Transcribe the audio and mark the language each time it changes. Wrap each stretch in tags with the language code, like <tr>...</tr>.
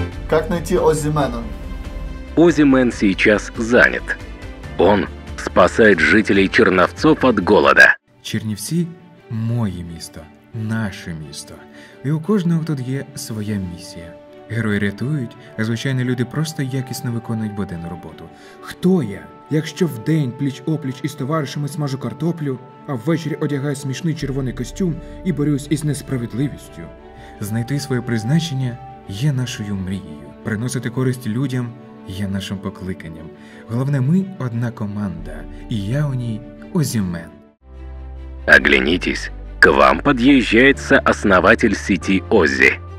<ru>Как найти Озимена? Озимен сейчас занят. Он спасает жителей Черновцов от голода.</ru> <uk>Чернівці – моє місто, наше місто. І у кожного тут є своя місія. Герої рятують, а звичайні люди просто якісно виконують буденну роботу. Хто я, якщо вдень пліч-опліч із товаришами смажу картоплю, а ввечері одягаю смішний червоний костюм і борюсь із несправедливістю? Знайти своє призначення є нашою мрією. Приносити користь людям є нашим покликанням. Головне, ми одна команда,</uk> <ru>и я у ней Озимен. Оглянитесь, к вам подъезжает сооснователь сети Оззи.</ru>